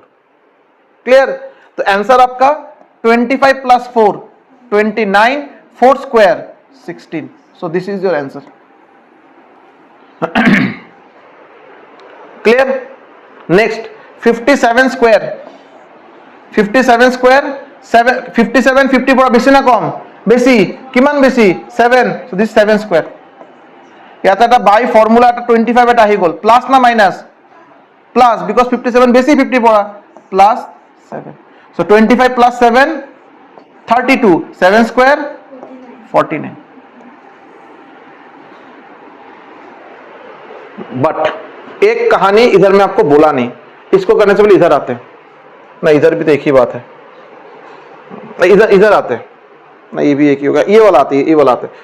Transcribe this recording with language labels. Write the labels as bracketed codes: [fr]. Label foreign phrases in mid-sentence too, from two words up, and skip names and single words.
[hi] क्लियर? तो आंसर आपका 25 + 4 29, 4 स्क्वायर 16। [en] So this is your answer. Clear. Next 57 square, 57 square [as] 57 50 পৰা বেছি না কম? বেছি। কিমান বেছি? 7। [en] So this 7 square. [as] ইয়াতে এটা [en] by formula [as] এটা 25 এটা আহি গল, প্লাস না মাইনাস? প্লাস, বিকজ 57 বেছি 50 পৰা, প্লাস 7। [en] So 25 plus 7 32, 7 square 49. [hi] बट एक कहानी इधर में आपको बोला नहीं, इसको करने से पहले इधर आते हैं ना, इधर भी तो एक ही बात है, इधर इधर आते हैं ना, ये भी एक ही होगा, ये वाला आती है, ये वाला आते हैं।